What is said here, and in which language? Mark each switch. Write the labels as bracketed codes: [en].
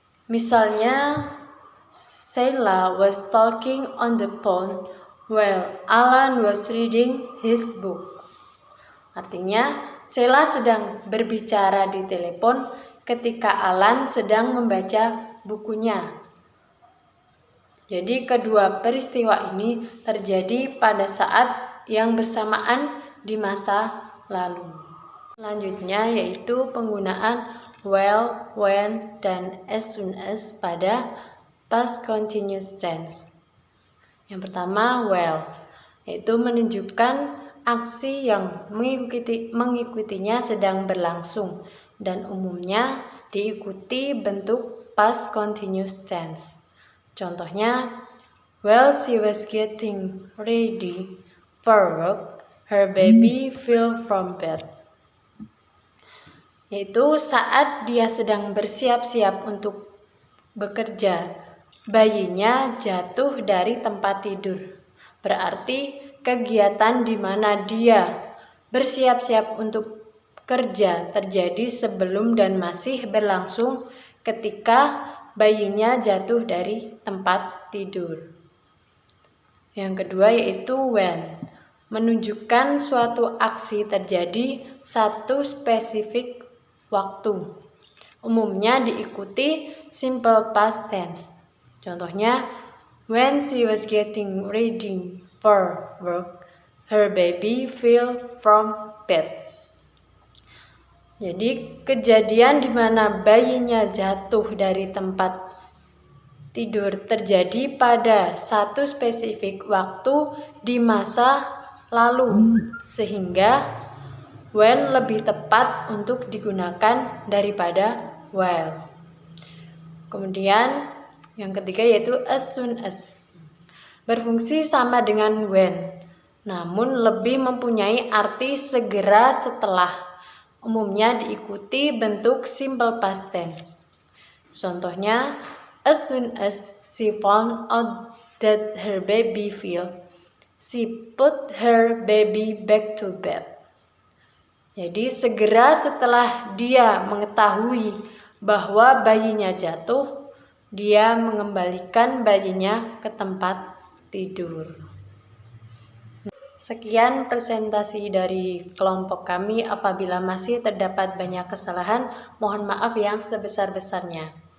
[id] Misalnya, [en] Sheila was talking on the phone while Alan was reading his book. [id] Artinya, Sheila sedang berbicara di telepon ketika Alan sedang membaca bukunya. Jadi kedua peristiwa ini terjadi pada saat yang bersamaan di masa lalu. Selanjutnya yaitu penggunaan while, when, dan as soon as pada past continuous tense. Yang pertama while, yaitu menunjukkan aksi yang mengikutinya sedang berlangsung dan umumnya diikuti bentuk past continuous tense. Contohnya, [en] while she was getting ready for work, her baby fell from bed. [id] Yaitu saat dia sedang bersiap-siap untuk bekerja, bayinya jatuh dari tempat tidur. Berarti kegiatan di mana dia bersiap-siap untuk kerja terjadi sebelum dan masih berlangsung ketika bayinya jatuh dari tempat tidur. Yang kedua yaitu when, menunjukkan suatu aksi terjadi satu spesifik waktu. Umumnya diikuti simple past tense. Contohnya, [en] when she was getting ready for work, her baby fell from bed. [id] Jadi kejadian di mana bayinya jatuh dari tempat tidur terjadi pada satu spesifik waktu di masa lalu, sehingga when lebih tepat untuk digunakan daripada while. Kemudian yang ketiga yaitu as soon as, berfungsi sama dengan when, namun lebih mempunyai arti segera setelah. Umumnya diikuti bentuk simple past tense. Contohnya, [en] as soon as she found out that her baby fell, she put her baby back to bed. [id] Jadi segera setelah dia mengetahui bahwa bayinya jatuh, dia mengembalikan bayinya ke tempat tidur. Sekian presentasi dari kelompok kami. Apabila masih terdapat banyak kesalahan, mohon maaf yang sebesar-besarnya.